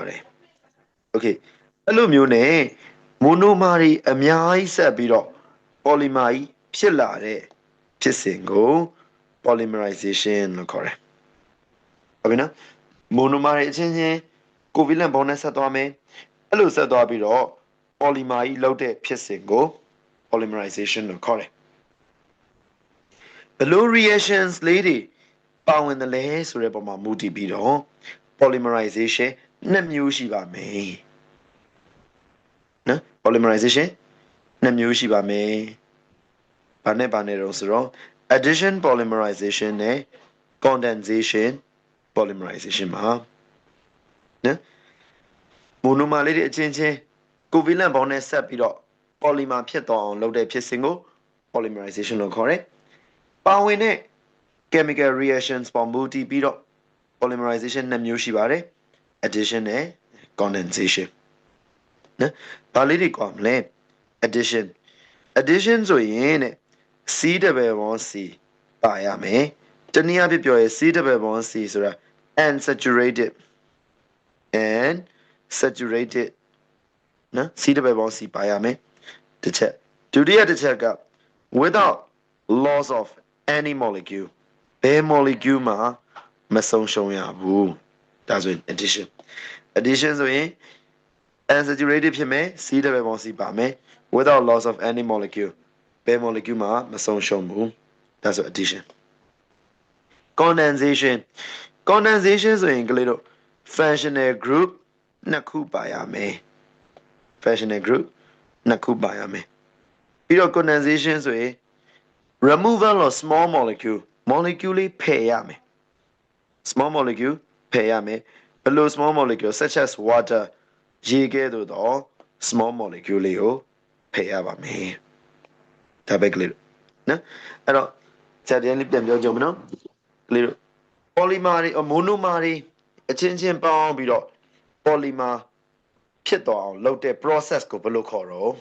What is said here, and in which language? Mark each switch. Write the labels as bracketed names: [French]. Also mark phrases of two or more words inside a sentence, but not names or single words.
[Burmese] တယ် okay အဲ့လိုမျိုးနဲ့ monomer တွေအများကြီးဆက်ပြီးတော့ polymer ကြီးဖြစ်လာတဲ့ဖြစ်စဉ်ကို polymerization လို့ခေါ်တယ်ဟုတ်ပြီနော် monomer တွေအချင်းချင်း [English] covalent bond [Burmese] နဲ့ဆက်သွားမယ်အဲ့လိုဆက်သွား ပြီးတော့ polymer ကြီးလောက်တဲ့ဖြစ်စဉ်ကို polymerization လို့ခေါ်တယ်ဘယ်လို reactions လေးတွေပါဝင်တယ်လဲဆိုတဲ့ပုံမှာမူတည်ပြီးတော့ polymerization နှစ်မျိုးရှိပါမယ်နော် polymerization နှစ်မျိုးရှိပါမယ်ဘာနဲ့တော့ဆိုတော့ [English] addition polymerization [Burmese] နဲ့ [English] condensation polymerization [Burmese] ပါနော် monomer လေးတွေအချင်းချင်း [English] covalent bond [Burmese] နဲ့ဆက်ပြီးတော့ polymer ဖြစ်သွားအောင်လုပ်တဲ့ဖြစ်စဉ်ကို polymerization လို့ခေါ်တယ်ပါဝင်တဲ့ [English] chemical reactions [Burmese] ပေါ်မူတည်ပြီးတော့ polymerization နှစ်မျိုးရှိပါတယ် addition နဲ့ condensation နော်ဘာလေးတွေခေါ်မလဲ addition ဆိုရင်တဲ့ [English] C double bond C [Burmese] ပါရမယ်တနည်းအားဖြင့်ပြောရင် [English] C double bond C [Burmese] ဆိုတာ unsaturated [English] and saturated [Burmese] နော် [English] C double bond C [Burmese] ပါရမယ်တစ်ချက်ဒုတိယတစ်ချက်က [English] without loss of any molecule [Burmese] ဘယ် molecule မှာမဆုံးရှုံးရဘူးဒါဆိုရင် addition ဆိုရင် unsaturated ဖြစ်မယ် [English] C double bond C [Burmese] ပါမယ် [English] without loss of any molecule [Burmese] ဘယ် molecule မှာမဆုံးရှုံးဘူးဒါဆို [English] addition condensation condensation [Burmese] ဆိုရင်ကလေးတို့ [English] functional group [Burmese] နှစ်ခုပါ ရမယ် [English] functional group [Burmese] နှစ်ခုပါရမယ်ပြီးတော့ condensation ဆိုရင် [English] removal of small molecule molecule [Burmese] လေးဖ ယ်ရမယ် [English] small molecule [Burmese] ဖယ်ရမယ်ဘယ်လို [English] small molecule such as water [Burmese] ရေကဲ့သို့သော [English] small molecule [Burmese] လေးကိုဖယ်ရပါမယ်ဒါပဲကလေးတို့နော်အဲ့တော့ဇာတ်တရားလေးပြန်ပြောကြမယ်နော်ကလေးတို့ polymer တွေ monomer တွေအချင်းချင်းပေါင်းပြီးတော့ polymer ဖြစ်သွားအောင်လုပ်တဲ့ process ကိုဘယ်လိုခေါ်တော့